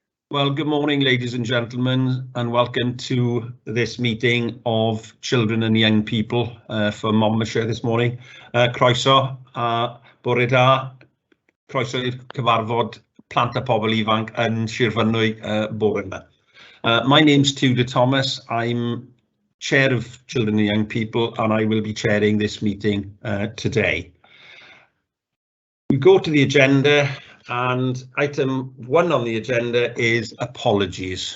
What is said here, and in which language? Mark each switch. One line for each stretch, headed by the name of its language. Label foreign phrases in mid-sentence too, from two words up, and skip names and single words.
English: Well, good morning, ladies and gentlemen, and welcome to this meeting of children and young people for Monmouthshire this morning.
Welsh: Croeso a bore da, croeso i'r cyfarfod plant a pobl ifanc yn Sir Fynwy bore yma.
English: My name's Tudor Thomas. I'm Chair of Children and Young People, and I will be chairing this meeting today. We go to the agenda. And item 1 on the agenda is apologies.